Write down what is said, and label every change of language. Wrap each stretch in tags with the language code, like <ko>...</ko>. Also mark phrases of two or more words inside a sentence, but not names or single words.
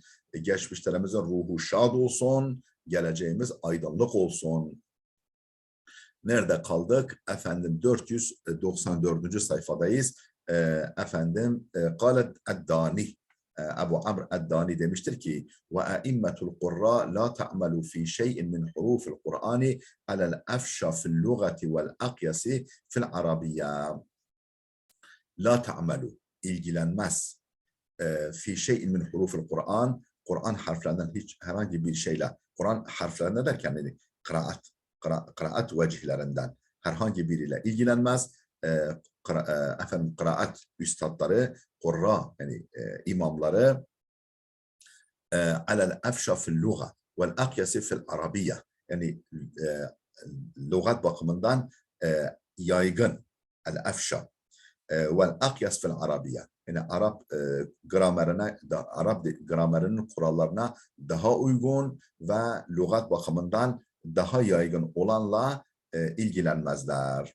<tr>Geçmişlerimizin ruhu şad olsun, geleceğimiz aydınlık olsun. Nerede kaldık? 494. sayfadayız.</tr> <ar>قال الداني، أبو عمرو الداني</ar> <tr>demiştir ki</tr> <ar>وأئمة القراء لا تعمل في شيء من حروف القرآن على الأفشى في اللغة والأقيس في العربية. لا تعمل, ilgilenmez. في شيء من حروف القرآن,</ar> <tr>Kur'an harflerinden hiç herhangi bir şeyle, Kur'an harflerinden derken kıraat vecihlerinden herhangi biriyle ilgilenmez. Kıraat üstadları, kurra yani imamları</tr> <ar>على الأفشى في اللغة والأقيس في العربية,</ar> <tr>yani lügat bakımından yaygın</tr> <ar>الأفشى والأقيس في العربية,</ar> <tr>yani Arap gramerine, Arap gramerinin kurallarına daha uygun ve lügat bakımından daha yaygın olanla ilgilenmezler.</tr>